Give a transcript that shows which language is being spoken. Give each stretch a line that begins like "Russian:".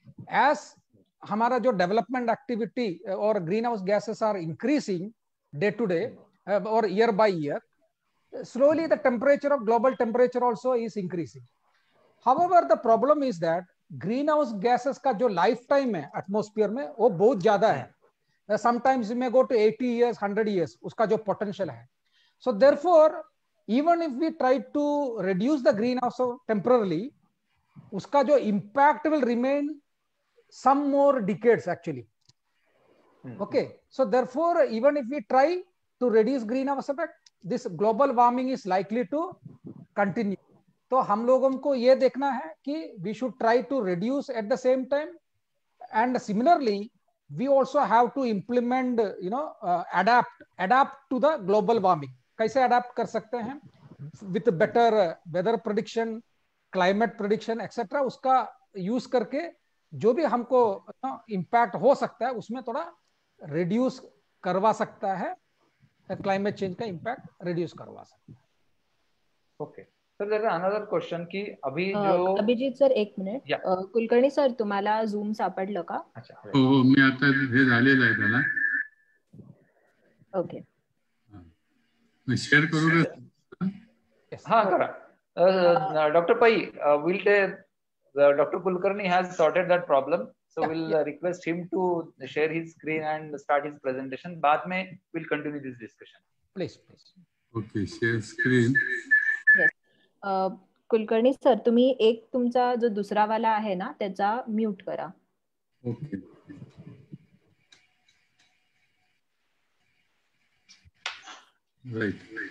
English: As हमारा जो development activity और green house gases are increasing day to day और year by year, slowly the temperature of global temperature also is increasing. However, the problem is that greenhouse gases
Hindi: का जो life time है atmosphere में वो बहुत ज्यादा है.
English: Sometimes it may go to 80 years, 100 years, उसका जो potential है. So therefore, even if we try to reduce the greenhouse temporarily,
Hindi: उसका जो
English: impact will remain some more decades actually. Okay, so therefore, even if we try to reduce greenhouse effect, this global warming is likely to continue.
Hindi: तो हम लोगों को ये देखना है कि
English: we should try to reduce at the same time, and similarly we also have to implement, adapt to the global warming.
Hindi: कैसे adapt कर सकते हैं?
English: With better weather prediction, climate prediction, etc.
Hindi: उसका यूज करके जो भी हमको इम्पैक्ट हो सकता है उसमें थोड़ा रिड्यूस करवा सकता है, क्लाइमेट चेंज का इम्पैक्ट रिड्यूस करवा सकता है.
English: okay sir, there is another question
Hindi: की अभी जो
Marathi: अभिजीत सर एक मिनिट, कुलकर्णी सर तुम्हाला झूम सापडलं का? अच्छा, हो मी आता हे झालेलं आहे त्याला.
English: okay,
Marathi: शेअर करू का? हा करा.
English: Doctor Pai will Dr. Kulkarni has sorted that problem, so we'll request him to share his screen and start his presentation.
Hindi: बाद में
English: we'll continue this discussion. Please. Okay, share screen. Yes.
Marathi: Kulkarni sir तुम्ही एक तुमचा जो दुसरा वाला आहे ना त्याचा म्यूट करा.
English: Okay. Right.